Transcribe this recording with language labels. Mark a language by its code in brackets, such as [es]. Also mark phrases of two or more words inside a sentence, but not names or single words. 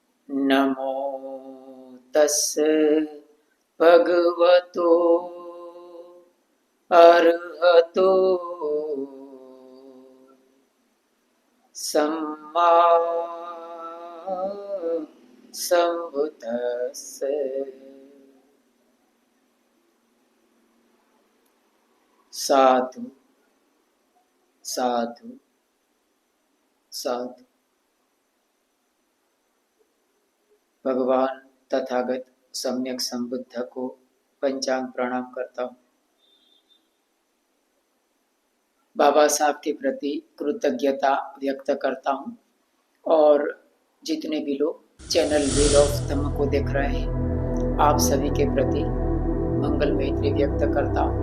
[pi] नमो तस्से भगवतो अरहतो सम्मा संबुद्धिस्से। साधु साधु साधु। [hi] भगवान तथागत सम्यक संबुद्ध को पंचांग प्रणाम करता हूँ। बाबा साहब के प्रति कृतज्ञता व्यक्त करता हूँ और जितने भी लोग चैनल व्हील ऑफ धम्म को देख रहे हैं आप सभी के प्रति मंगल मैत्री व्यक्त करता हूँ।